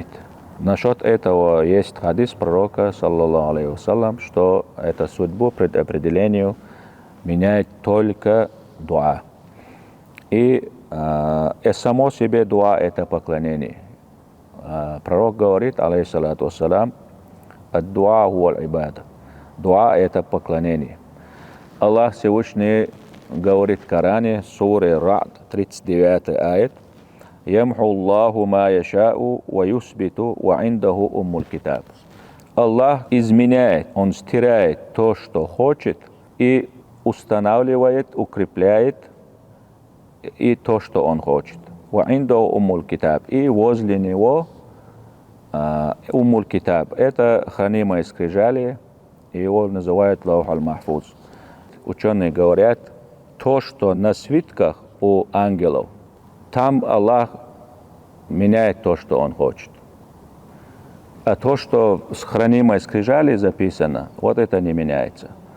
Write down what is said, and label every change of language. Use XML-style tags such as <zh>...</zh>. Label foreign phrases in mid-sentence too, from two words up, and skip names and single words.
<ru>Насчет этого есть хадис пророка,</ru> <ar>صلى الله عليه وسلم,</ar> <ru>что эту судьбу предопределению меняет только дуа. И само себе дуа — это поклонение. Пророк говорит,</ru> <ar>عليه الصلاة والسلام، الدعاء هو العبادة.</ar> <ru>Дуа — это поклонение. Аллах Всевышний говорит в Коране, суре Рад, 39 аят:</ru> <ar>«يمحو الله ما يشاء ويثبت وعنده أم الكتاب».</ar> <ru>Аллах изменяет, Он стирает то, что хочет, и устанавливает, укрепляет и то, что Он хочет.</ru> <ar>وعنده أم الكتاب.</ar> <ru>И возле Него</ru> <ar>أم الكتاب.</ar> <ru>Это хранимое скрижали, его называют</ru> <ar>اللوح المحفوظ.</ar> <ru>Ученые говорят, то, что на свитках у ангелов, там Аллах меняет то, что Он хочет. А то, что с хранимой скрижали записано, вот это не меняется.</ru>